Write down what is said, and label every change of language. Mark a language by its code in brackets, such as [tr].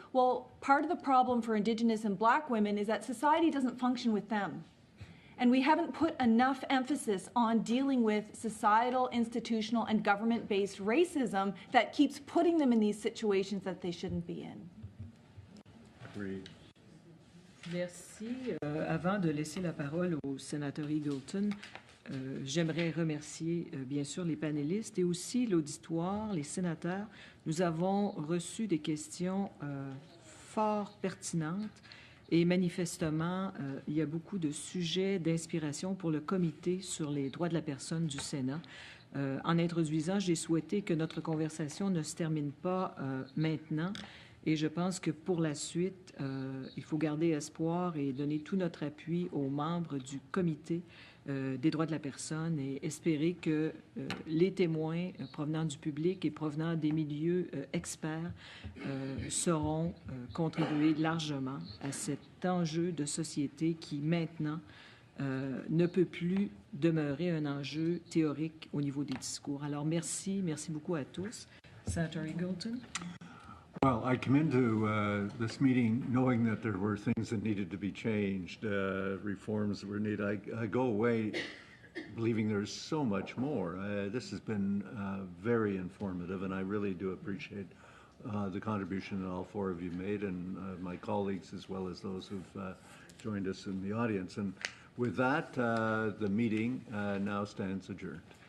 [en] Well, part of the problem for Indigenous and Black women is that society doesn't function with them. And we haven't put enough emphasis on dealing with societal, institutional, and government-based racism that keeps putting them in these situations that they shouldn't be in. Agreed. [fr] Merci. Avant de laisser la parole au sénateur Eagleton, j'aimerais remercier bien sûr les panélistes et aussi l'auditoire, les sénateurs. Nous avons reçu des questions fort pertinente. Et manifestement, il y a beaucoup de sujets d'inspiration pour le comité sur les droits de la personne du Sénat. En introduisant, j'ai souhaité que notre conversation ne se termine pas maintenant. Et je pense que pour la suite, il faut garder espoir et donner tout notre appui aux membres du comité des droits de la personne et espérer que les témoins provenant du public et provenant des milieux experts sauront contribuer largement à cet enjeu de société qui maintenant ne peut plus demeurer un enjeu théorique au niveau des discours. Alors merci beaucoup à tous. [en] Senator Eagleton. Well, I come into this meeting knowing that there were things that needed to be changed, reforms that were needed. I go away believing there's so much more. This has been very informative, and I really do appreciate the contribution that all four of you made, and my colleagues as well as those who've joined us in the audience. And with that, the meeting now stands adjourned.